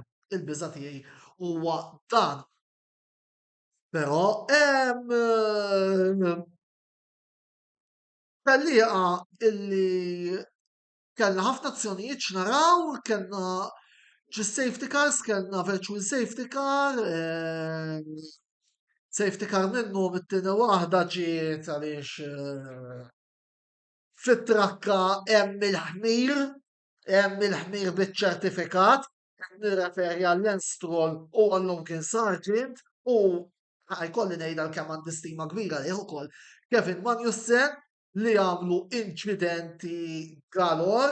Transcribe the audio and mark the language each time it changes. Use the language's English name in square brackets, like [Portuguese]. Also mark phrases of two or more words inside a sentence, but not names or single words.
[Maltese] Il-biża' tiegħi huwa dan. Però hemm tellieqa illi kellna ħafna azzjonijiet x'naraw, kellna [English] safety cars, [Maltese] kellna [English] virtual safety car, safety car [Maltese] minnu mit-tieni waħda ġiet għaliex fit-trakka hemm il-ħmir biċ-ċertifikat, qed nirreferi għall-Lance Stroll u għall-Logan Sargent u ħajkolli ngħidha kemm għandi stima kbira lih ukoll Kevin Magnussen li għamlu inċidenti galor.